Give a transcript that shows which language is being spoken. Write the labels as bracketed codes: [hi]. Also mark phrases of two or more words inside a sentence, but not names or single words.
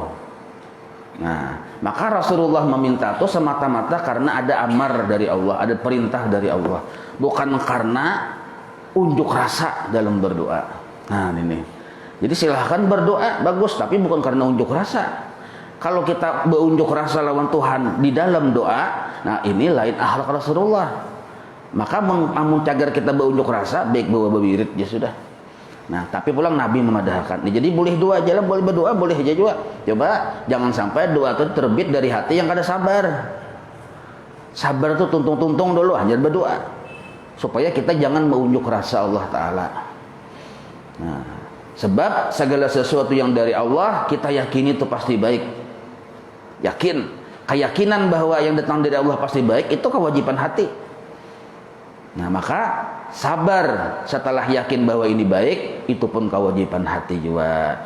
[id] Nah, maka Rasulullah meminta itu semata-mata karena ada amar dari Allah, ada perintah dari Allah, bukan karena unjuk rasa dalam berdoa. Nah, ini. Jadi silahkan berdoa, bagus, tapi bukan karena unjuk rasa. Kalau kita berunjuk rasa lawan Tuhan di dalam doa, nah ini lain akhlak Rasulullah. Maka amun cagar kita berunjuk rasa, baik bawa bewirid ya sudah. Nah, tapi pulang Nabi memadahkan. Jadi boleh doa aja lah, boleh berdoa, boleh aja juga. Coba jangan sampai doa itu terbit dari hati yang kada sabar. Sabar itu tuntung-tuntung dulu, hanya berdoa. Supaya kita jangan menunjuk rasa Allah Ta'ala. Nah, sebab segala sesuatu yang dari Allah kita yakini itu pasti baik. Yakin, keyakinan bahwa yang datang dari Allah pasti baik itu kewajiban hati. Nah, maka sabar setelah yakin bahwa ini baik itu pun kewajiban hati juga.